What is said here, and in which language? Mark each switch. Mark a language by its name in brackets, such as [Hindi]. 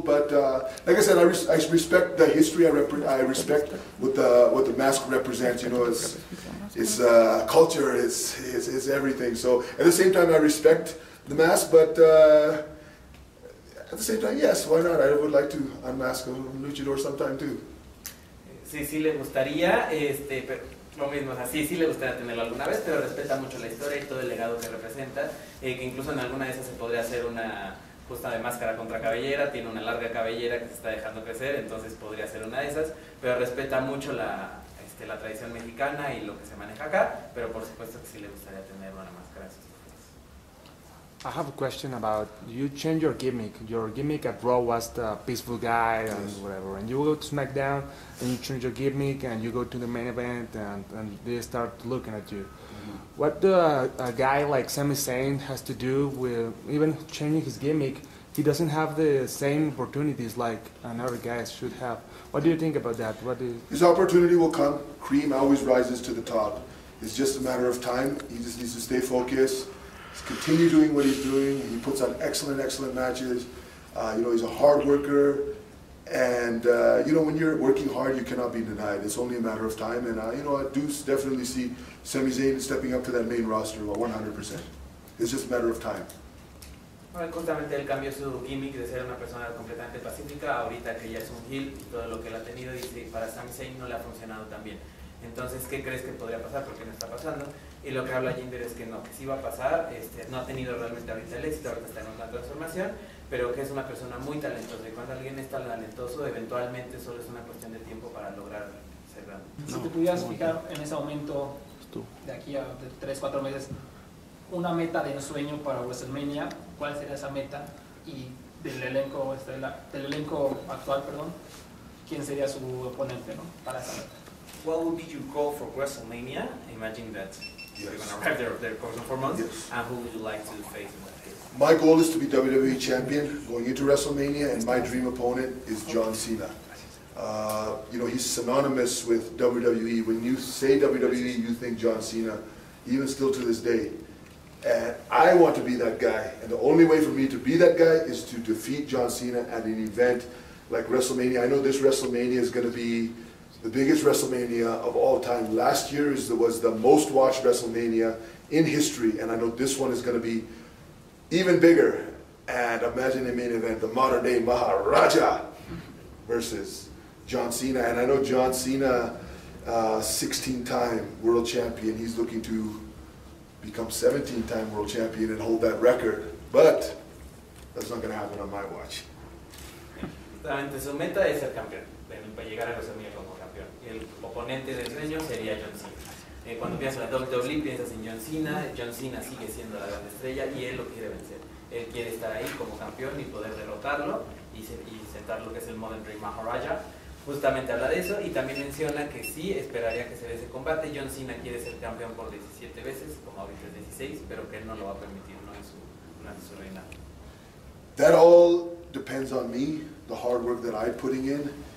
[English] But like I said, I respect the history. I respect what the mask represents. It's culture, it's everything. So at the same time, I respect the mask, but at the same time, yes, why not? I would like to unmask a luchador sometime too. [Spanish] Sí le gustaría, pero lo mismo, o sea, sí le gustaría tenerlo alguna vez, pero respeta mucho la historia y todo el legado que representa, que incluso en alguna de esas se podría hacer una justa de máscara contra cabellera, tiene una larga cabellera que se está dejando crecer, entonces podría ser una de esas, pero respeta mucho la tradición mexicana y lo que se maneja acá, pero por supuesto que sí le gustaría tener una máscara. [English] I have a question about, you change your gimmick. Your gimmick at Raw was the peaceful guy and whatever, and you go to SmackDown and you change your gimmick and you go to the main event and they start looking at you. What do a guy like Sami Zayn has to do with even changing his gimmick? He doesn't have the same opportunities like another guy should have. What do you think about that? His opportunity will come. Cream always rises to the top. It's just a matter of time. He just needs to stay focused, continue doing what he's doing. He puts on excellent matches. He's a hard worker. And, when you're working hard, you cannot be denied. It's only a matter of time. And, I do definitely see Sami Zayn stepping up to that main roster 100%. It's just a matter of time. [Spanish] Bueno, justamente él cambió su gimmick de ser una persona completamente pacífica, ahorita que ya es un heel y todo lo que él ha tenido, dice, para Sami Zayn no le ha funcionado tan bien. Entonces, ¿qué crees que podría pasar? Porque no está pasando. Y lo que habla Jinder es que no, que sí va a pasar, no ha tenido realmente ahorita el éxito, ahorita está en una transformación, pero que es una persona muy talentosa. Y cuando alguien es talentoso, eventualmente solo es una cuestión de tiempo para lograr ser grande. Si te pudieras fijar en ese momento, de aquí a 3-4 meses, una meta de ensueño para WrestleMania, ¿cuál sería esa meta? Y del elenco actual, ¿quién sería su oponente, ¿no? Para esa meta? [English] What would be your goal for WrestleMania? Imagine that you're going to arrive there for months. Yes. And who would you like to face in that case? My goal is to be WWE champion going into WrestleMania, and my dream opponent is John Cena. He's synonymous with WWE. When you say WWE, you think John Cena, even still to this day. And I want to be that guy. And the only way for me to be that guy is to defeat John Cena at an event like WrestleMania. I know this WrestleMania is going to be the biggest WrestleMania of all time. Last year was the most watched WrestleMania in history. And I know this one is going to be even bigger. And imagine the main event, the modern day Maharaja versus John Cena. And I know John Cena, 16-time world champion. He's looking to become 17-time world champion and hold that record. But that's not going to happen on my watch. [Spanish] Justamente su meta es ser campeón, para llegar a WrestleMania como campeón. Y el oponente del sueño sería John Cena. Cuando piensas en la WWE, piensas en John Cena. John Cena sigue siendo la gran estrella y él lo quiere vencer. Él quiere estar ahí como campeón y poder derrotarlo y sentar lo que es el Modern Day Maharaja. Justamente habla de eso y también menciona que sí esperaría que se dé ese combate. John Cena quiere ser campeón por 17 veces, como ahorita es 16, pero que él no lo va a permitir, no en su reinado. [English] That all depends on me, the hard work that I'm putting in.